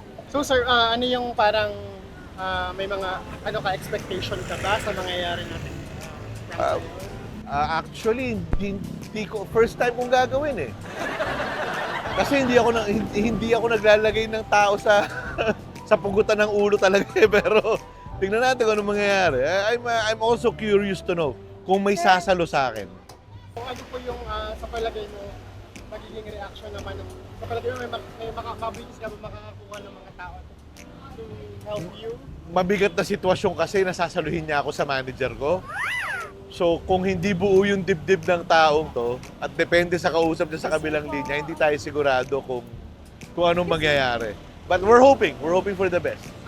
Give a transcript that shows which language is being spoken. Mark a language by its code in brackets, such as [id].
[tl] So sir, ano yung parang may mga expectation ka ba sa mangyayari natin? Actually, hindi ko first time kong gagawin eh. Kasi hindi ako naglalagay ng tao sa sa pugutan ng ulo talaga eh, pero tingnan natin kung ano mangyayari. [en] I'm also curious to know [tl] kung may sasalo sa akin. Kung ano po yung sa palagay mo, magiging reaction naman ng sa palagay mo may makakabilis ka ba makakakuha ng mga tao [en] to help you? [tl] Mabigat na sitwasyon kasi nasasaluhin niya ako sa manager ko. So kung hindi buo yung dibdib ng taong to at depende sa kausap niya sa kabilang linya, hindi tayo sigurado kung anong mangyayari. [en] But we're hoping for the best.